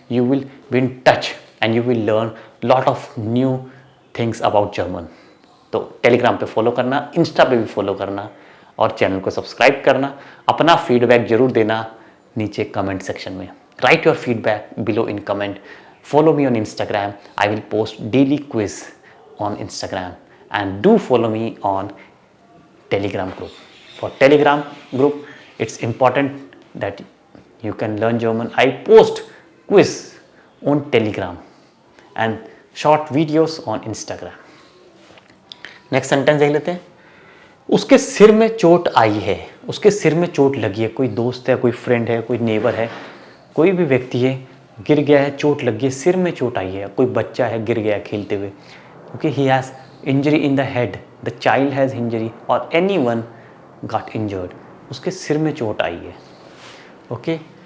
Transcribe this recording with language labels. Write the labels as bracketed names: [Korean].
[English] You will be in touch and you will learn lot of new things about German. [Hindi] तो Telegram पे follow करना, Insta पे भी follow करना, और चैनल को सब्सक्राइब करना। अपना फीडबैक जरूर देना नीचे कमेंट सेक्शन में। [English] Write your feedback below in comment. Follow me on Instagram. I will post daily quiz on Instagram, and do follow me on Telegram group. For Telegram group, it's important that you can learn German. I post quiz on Telegram and short videos on Instagram. Next sentence [Hindi] देख लेते हैं। उसके सिर में चोट आई है, उसके सिर में चोट लगी है। कोई दोस्त है, कोई फ्रेंड है, कोई नेबर है, कोई भी व्यक्ति है, गिर गया है, चोट लगी है, सिर में चोट आई है। कोई बच्चा है, गिर गया खेलते हुए, okay, [English] he has injury in the head, the child has injury, [Hindi] और [English] anyone got injured, [Hindi] उसके सिर में चोट आई है, ओके।